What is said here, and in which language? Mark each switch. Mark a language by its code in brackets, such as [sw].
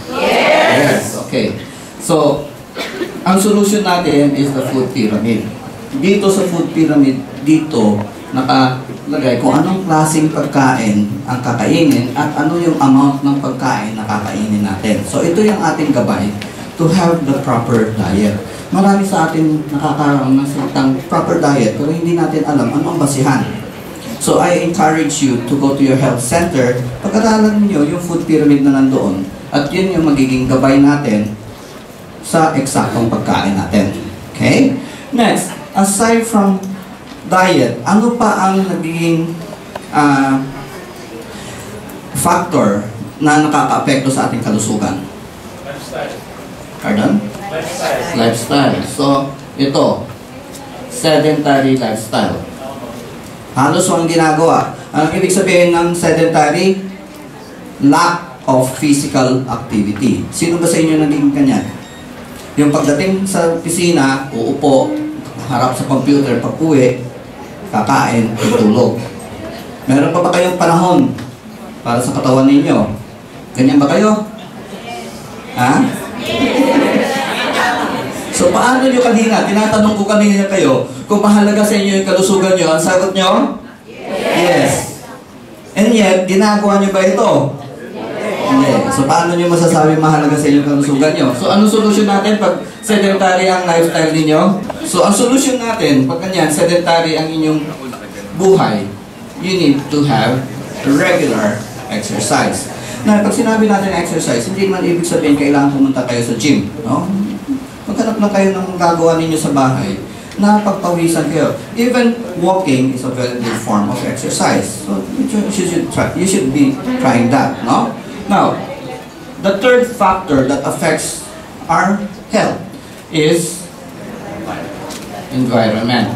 [en] Yes. Okay. So, [tl] ang solution natin [en] is the food pyramid. [tl] Dito sa food pyramid, dito nakalagay kung anong klaseng pagkain ang kakainin at ano yung amount ng pagkain na kakainin natin. So, ito yung ating gabay [en] to have the proper diet. [tl] Marami sa atin nakakaroon ng salitang proper diet pero hindi natin alam ano ang basihan. [en] So I encourage you to go to your health center, [tl] pag-aralan niyo yung food pyramid na nandoon at yun yung magiging gabay natin sa eksaktong pagkain natin. Okay? [en] Next, aside from diet, [tl] ano pa ang naging factor na nakaka-apekto sa ating kalusugan? [en] Lifestyle. Pardon? Lifestyle. So, ito, sedentary lifestyle. [tl] Halos walang ginagawa. Ang ibig sabihin ng sedentary? [en] Lack of physical activity. [tl] Sino ba sa inyo naging kanyan? Yung pagdating sa opisina, uupo, harap sa computer, pag-uwi, kakain, tutulog. Meron pa ba kayong panahon para sa katawan ninyo? Ganyan ba kayo? Ha? So, paano nyo kanina? Tinatanong ko kanina kayo, kung mahalaga sa inyo yung kalusugan nyo, ang sagot nyo? Yes. And yet, ginagawa nyo ba ito? Hindi. So, paano nyo masasabi mahalaga sa inyo yung kalusugan nyo? So, anong solusyon natin pag sedentary ang lifestyle ninyo? So, ang solusyon natin, pag kanyan, sedentary ang inyong buhay, [en] you need to have regular exercise. [tl] Na pag sinabi natin exercise, hindi man ibig sabihin kailangan pumunta kayo sa gym. No? Maghanap lang kayo ng gagawa ninyo sa bahay na pagpawisan kayo. [en] Even walking is a very good form of exercise. So you should be trying that. No? Now, the third factor that affects our health is environment.